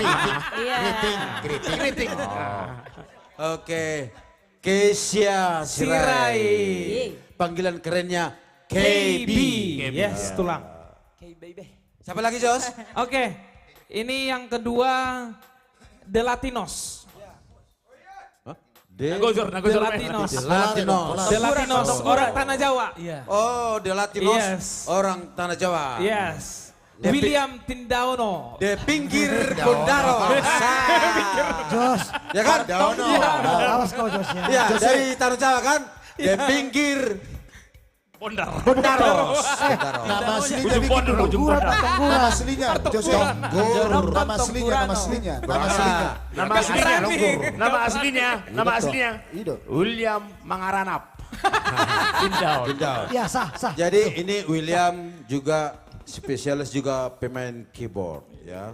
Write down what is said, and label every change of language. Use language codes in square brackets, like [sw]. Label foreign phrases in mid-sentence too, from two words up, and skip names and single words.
[id] Iya. Keriting. Oke. Kezia Sirai. Sirai. Panggilan kerennya KB. KB. Yes, tulang. Siapa lagi Jos? Oke, ini yang kedua The Latinos. De Nagozor. The Latinos. Latinos. The Latinos, orang Tanah Jawa. Iya. Oh, De Latinos, Yes. orang Tanah Jawa. Yes. De William Tindaono. De pinggir Bondaro. Jos. Ya kan? Awas kau Josnya. Ya, dari Tanah Jawa kan? De pinggir Bondar. Bondaro. Nama aslinya Ujung bikin pondok, dulu. ujung pondok. Nama aslinya. Jos Tonggor. Nama aslinya. Nama aslinya. Itu. William Mangaranap. Tindaun. Bindal. Ya sah. Jadi ini William juga spesialis juga pemain keyboard ya.